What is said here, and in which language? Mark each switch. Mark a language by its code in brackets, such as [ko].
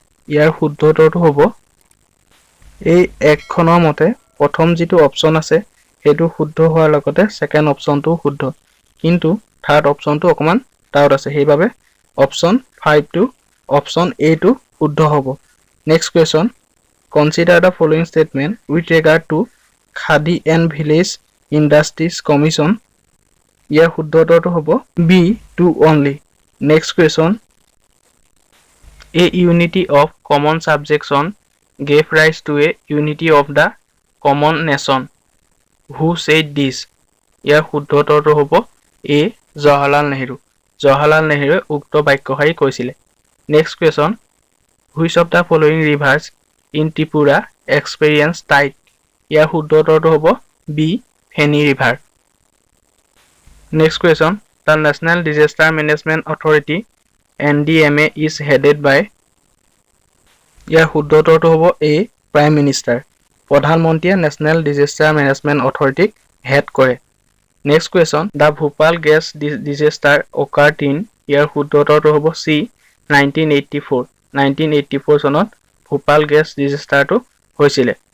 [as] ইয়াৰ শুদ্ধ উত্তৰটো হ'ব এই এক্টখনৰ মতে প্ৰথম যিটো অপশ্যন আছে সেইটো শুদ্ধ হোৱাৰ লগতে ছেকেণ্ড অপশ্যনটো শুদ্ধ, কিন্তু থাৰ্ড অপশ্যনটো অকণমান ডাউট আছে, সেইবাবে অপশ্যন 5 টু অপশ্যন A টো শুদ্ধ হ'ব। [en] Next question, consider the following statement with regard to Khadi and Village Industries Commission. [as] ইয়াৰ শুদ্ধ উত্তৰটো হ'ব [en] B2 only. Next question, a unity of common subjection gave rise to a unity of the common nation. Who said this? [as] ইয়াৰ শুদ্ধ উত্তৰটো হ'ব A. Jawaharlal Nehru. Jawaharlal নেহৰুৱে উক্ত বাক্যশাৰী কৈছিলে। [en] Next question, which of the following rivers in Tripura experience tide? [as] ইয়াৰ শুদ্ধ উত্তৰটো হ'ব B. Feni river. [en] Next question, the National Disaster Management Authority NDMA is headed by? [as] ইয়াৰ শুদ্ধ উত্তৰটো হ'ব A. Prime minister. প্ৰধানমন্ত্ৰীয়ে নেশ্যনেল ডিজাষ্টাৰ মেনেজমেণ্ট অথৰিটিক হেড কৰে। [en] Next question, the Bhopal gas disaster occurred in? [as] ইয়াৰ শুদ্ধ উত্তৰটো হ'ব C. 1984। 1984 চনত ভূপাল গেছ ডিজাষ্টাৰটো হৈছিলে।